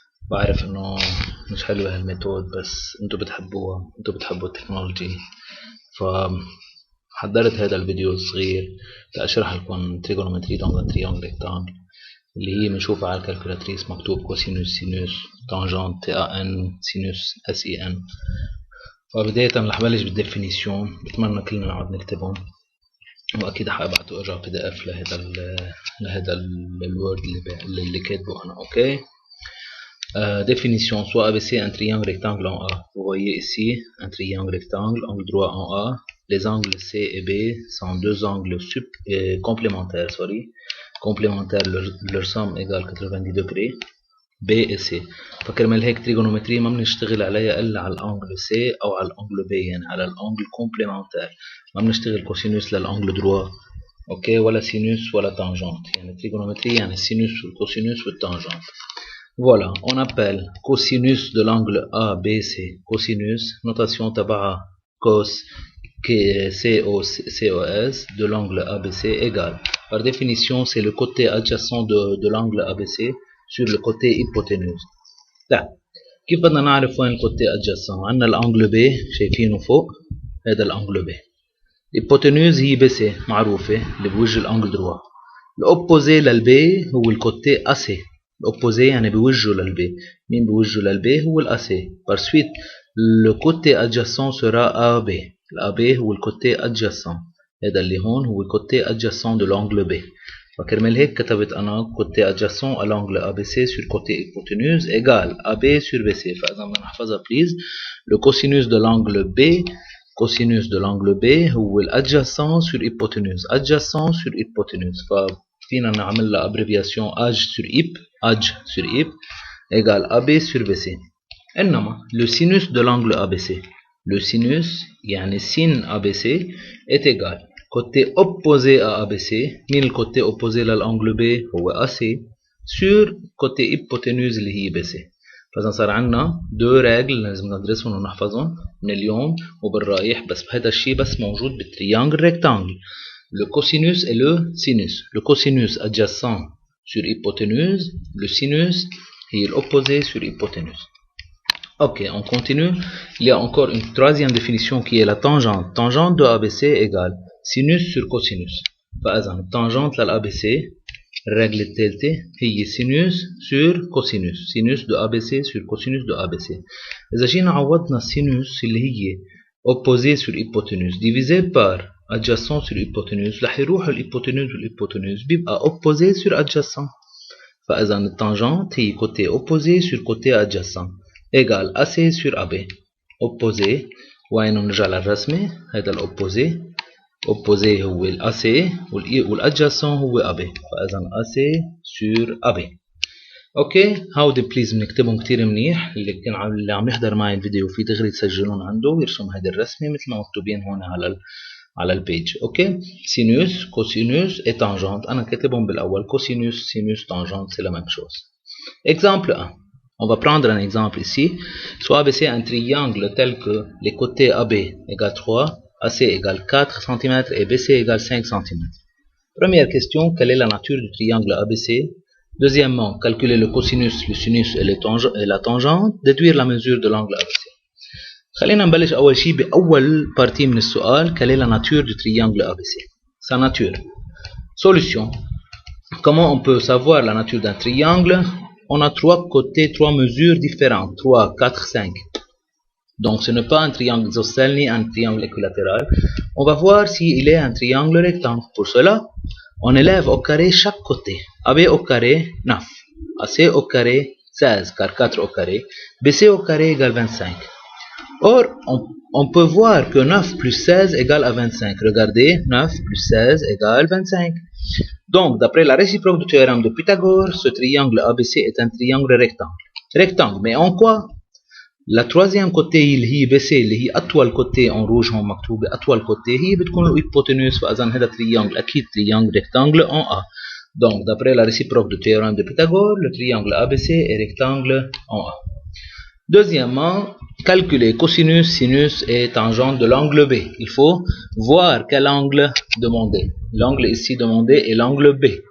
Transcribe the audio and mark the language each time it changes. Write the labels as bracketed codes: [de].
[ar] بعرف انه مش حلوة هالميثود بس انتو بتحبوها، انتو بتحبوا التكنولوجي، فحضرت هذا الفيديو الصغير لأشرح لكم تريغونومتري دون تريانجل ريكتانجل اللي هي بنشوفها على الكالكولاتريس مكتوب كوسينوس سينوس تانجنت تي ا ان سينوس اس اي ان. فبداية رح بلش بالديفينيسيون، بتمنى كلنا نقعد نكتبهم، واكيد حابعته ارجع بي دي اف لهذا الوورد اللي كاتبه انا. [en] Okay. [fr] Définition, soit ABC un triangle rectangle en A. Vous voyez ici un triangle rectangle, angle droit en A. Les angles C et B sont deux angles complémentaires. Leur somme égale 90 degrés. B et C. [ar] فكرمال هيك تريغونومتري ما بنشتغل عليها الا على الانجل C او على الانجل B، يعني على الانجل كومبليمنتير. ما بنشتغل كوسينوس للانجل دروا، اوكي، ولا سينوس ولا تانجنت. يعني تريغونومتري يعني السينوس والكوسينوس والتانجنت. [fr] Voilà, on appelle cosinus de l'angle ABC cosinus, notation تبعها cos COS de l'angle ABC égale. Par définition, c'est le côté adjacent de l'angle ABC sur le côté hypoténuse. [ar] طيب كيف بدنا نعرف وين الكوتي adjacent؟ عندنا الانجل B شايفينه فوق، هذا الانجل B. الhypoténuse هي BC معروفة اللي بوجه الانجل دروا. الأوبوزي للبي هو الكوتي AC. الأوبوزي يعني بوجهه للبي. مين بوجهه للبي؟ هو الأسي. [fr] Par suite, le côté adjacent sera AB. [ar] الAB هو الكوتي adjacent. هذا اللي هون هو الكوتي adjacent de l'angle B. فكرمال هيك كتبت أنا [fr] côté adjacent à l'angle ABC sur côté hypoténuse égale AB sur BC. [ar] فإذا بدنا نحفظها please. [fr] Le cosinus de l'angle B, cosinus de l'angle B هو adjacent sur hypoténuse. Adjacent sur hypoténuse. [ar] فينا نعمل لها [fr] abréviation AJ sur HIP, AJ sur HIP égale AB sur BC. إنما le sinus de l'angle ABC, le sinus يعني sin ABC est égal côté opposé à ABC. [ar] مين الكوتي opposé للانجل B؟ هو AC [fr] sur côté hypoténuse [ar] اللي هي BC. فإذا صار عندنا دو ريغل لازم ندرسهم ونحفظهم من اليوم وبالرايح، بس بهذا الشيء بس موجود بالتريانجل ريكتانجل. [fr] Le cosinus et le sinus. Le cosinus adjacent sur hypoténuse, le sinus est l'opposé sur hypoténuse. Ok, on continue. Il y a encore une troisième définition qui est la tangente. Tangente de ABC égale sinus sur cosinus. Par exemple, tangente de l'ABC, règle الثالثة هي sinus sur cosinus. Sinus de ABC sur cosinus de ABC. [ar] إذا جينا عوضنا [fr] sinus اللي هي opposé sur hypoténuse divisé par adjacent sur hypoténuse، [ar] رح يروح الhypoténuse والhypoténuse بيبقى [fr] opposé sur adjacent. [ar] فإذا التانجنت هي [fr] côté opposé sur côté adjacent égal AC sur AB. [ar] opposé وين نرجع للرسمة، هذا الopposé، opposé هو AC والadjacent هو AB. [fr] فإذا AC sur AB. [ar] اوكي، هودي بليز بنكتبهم كتير منيح. اللي عم يحضر معي الفيديو في دغري تسجلون عنده ويرسم هذه الرسمة مثل ما مكتوبين هون على البيج. اوكي، سينوس كوسينوس et tangente انا كاتبهم بالاول كوسينوس سينوس tangente [fr] c'est la même chose. Exemple 1. On va prendre un exemple ici. Soit ABC un triangle tel que les côtés AB égale 3, AC égale 4 cm et BC égale 5 cm. Première question, quelle est la nature du triangle ABC? Deuxièmement, calculer le cosinus, le sinus et la tangente, déduire la mesure de l'angle ABC. [ar] خلينا نبلش أول شيء بأول partie من السؤال. [fr] quelle est la nature du triangle ABC? Sa nature. Solution. Comment on peut savoir la nature d'un triangle? On a trois côtés, trois mesures différentes, 3, 4, 5. Donc ce n'est pas un triangle isocèle ni un triangle équilatéral. On va voir s'il est un triangle rectangle. Pour cela, on élève au carré chaque côté. AB au carré 9, AC au carré 16 car 4 au carré, BC au carré égale 25. Or, on peut voir que 9 plus 16 égale à 25. Regardez, 9 plus 16 égale 25. Donc, d'après la réciproque du théorème de Pythagore, ce triangle ABC est un triangle rectangle. Rectangle, mais en quoi? La troisième côté [ar] اللي هي BC اللي هي أطول côté en rouge هون مكتوبة أطول côté هي بتكون الhypoténuse. فإذا هذا [fr] triangle أكيد triangle rectangle en A. Donc, d'après la réciproque du théorème de Pythagore, le triangle ABC est rectangle en A. Deuxièmement, calculer cosinus, sinus et tangente de l'angle B. Il faut voir quel angle demander. L'angle ici demandé est l'angle B.